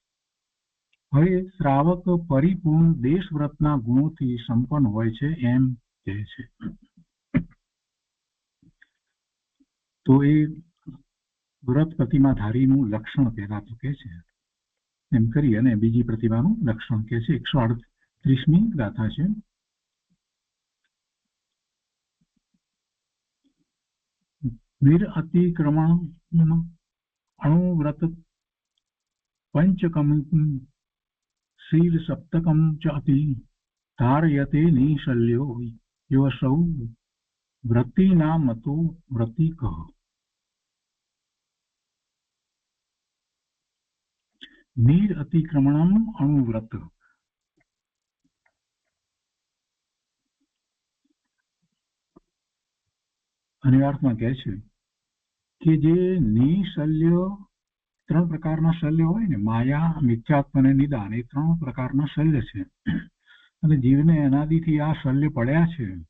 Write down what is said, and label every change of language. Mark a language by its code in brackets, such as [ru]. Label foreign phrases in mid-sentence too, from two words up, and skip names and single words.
[gu] હવે શ્રાવક પરિપૂર્ણ દેશવ્રતના ગુણોથી સંપન્ન હોય છે એમ કહે છે। તો એ વ્રત પ્રતિમાધારીનું લક્ષણ પહેલા તો કહે છે એમ કરી અને બીજી પ્રતિમાનું લક્ષણ કહે છે। 138મી ગાથા છે। [sa] वीर अतिक्रमण अणुव्रत पंचकम शील सप्तकम च अपि धारयते निशल्यो योऽसौ व्रतीनामतो व्रतिकः। नीर अतिक्रमणम अणुव्रत [gu] અર્થમાં કહે છે કે જે નિશલ્ય ત્રણ પ્રકારના શલ્ય હોય ને માયા મિથ્યાત્વ અને નિદાન એ ત્રણ પ્રકારના શલ્ય છે અને જીવને અનાદિથી આ શલ્ય પડ્યા છે।